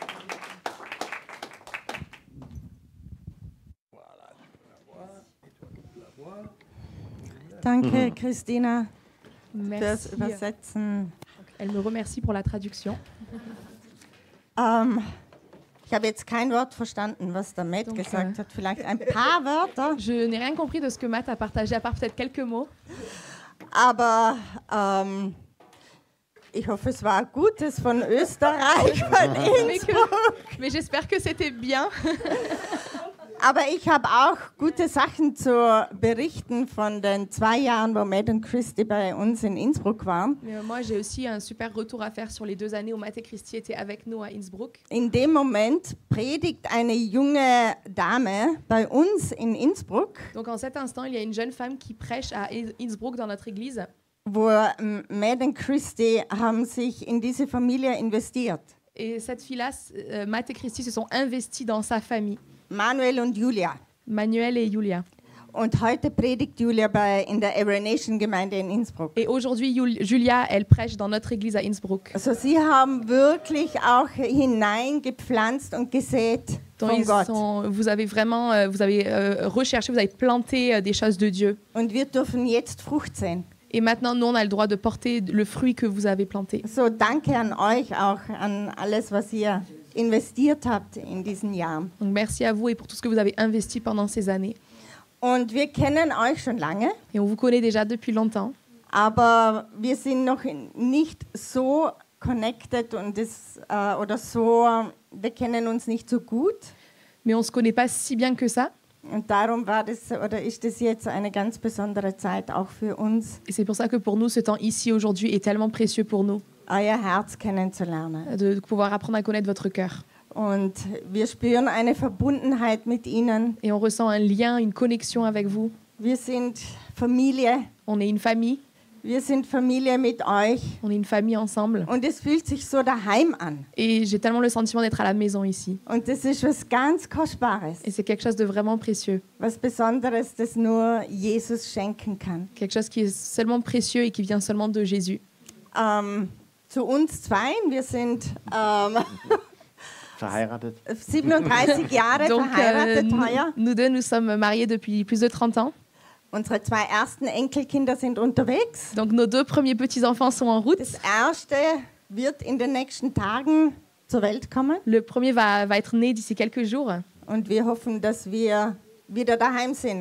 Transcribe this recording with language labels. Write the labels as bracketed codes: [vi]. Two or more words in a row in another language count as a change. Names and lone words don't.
[de] Danke, Christina, [fr] Merci. [de] fürs Übersetzen. [fr] Elle me remercie pour la traduction. [de] Ich habe jetzt kein Wort verstanden, was der Matt gesagt hat. Vielleicht ein paar Wörter. [fr] Je n'ai rien compris de ce que Matt a partagé, à part peut-être quelques mots. [de] Aber ich hoffe, es war Gutes von Österreich, von Innsbruck. [fr] Mais j'espère que c'était bien. [de] Aber ich habe auch gute Sachen zu berichten von den 2 Jahren, wo Matt und Christy bei uns in Innsbruck waren. [fr] Mais moi, j'ai aussi un super retour à faire sur les 2 années où Matt et Christy étaient avec nous à Innsbruck. [de] In dem Moment predigt eine junge Dame bei uns in Innsbruck, [fr] Donc en cet instant, il y a une jeune femme qui prêche à Innsbruck dans notre église. [de] wo Matt und Christy haben sich in diese Familie investiert. [fr] Et cette fille-là, Matt et Christy se sont investis dans sa famille, [de] Manuel und Julia. [fr] Manuel et Julia. [de] Und heute predigt Julia in der Every Nation Gemeinde in Innsbruck. [fr] Et aujourd'hui, Julia, elle prêche dans notre église à Innsbruck. [de] Also sie haben wirklich auch hineingepflanzt und gesät von Gott. [fr] Vous avez vraiment recherché, vous avez planté des choses de Dieu. [de] Und wir dürfen jetzt Frucht sehen. [fr] Et maintenant, nous, on a le droit de porter le fruit que vous avez planté. [de] So, danke an euch auch, an alles, was ihr investiert habt in diesen Jahren. [fr] Donc merci à vous et pour tout ce que vous avez investi pendant ces années. [de] Und wir kennen euch schon lange, [fr] Et on vous connaît déjà depuis longtemps. [de] aber wir sind noch nicht so connected und oder so, wir kennen uns nicht so gut. [fr] Mais on ne se connaît pas si bien que ça. [de] Und darum ist das jetzt eine ganz besondere Zeit auch für uns, [fr] Et c'est pour ça que pour nous, ce temps ici aujourd'hui est tellement précieux pour nous, [de] euer Herz kennenzulernen. [fr] de pouvoir apprendre à connaître votre cœur. [de] Und wir spüren eine Verbundenheit mit ihnen. [fr] Et on ressent un lien, une connexion avec vous. [de] Wir sind Familie. [fr] On est une famille, [de] Wir sind Familie mit euch. [fr] on est une famille ensemble. [de] Und es fühlt sich so daheim an. [fr] Et j'ai tellement le sentiment d'être à la maison ici. [de] Und das ist was ganz Kostbares. [fr] Et c'est quelque chose de vraiment précieux. [de] Was Besonderes, das nur Jesus schenken kann. [fr] Quelque chose qui est seulement précieux et qui vient seulement de Jésus. [de] Zu uns zweien, wir sind Verheiratet. 37 Jahre [fr] Donc, [de] verheiratet heuer. [fr] nous deux, nous sommes mariés depuis plus de 30 ans. [de] Unsere 2 ersten Enkelkinder sind unterwegs. [fr] Donc nos 2 premiers petits-enfants sont en route. [de] Das erste wird in den nächsten Tagen zur Welt kommen. [fr] Le premier va être né d'ici quelques jours. [de] Und wir hoffen, dass wir wieder daheim sind.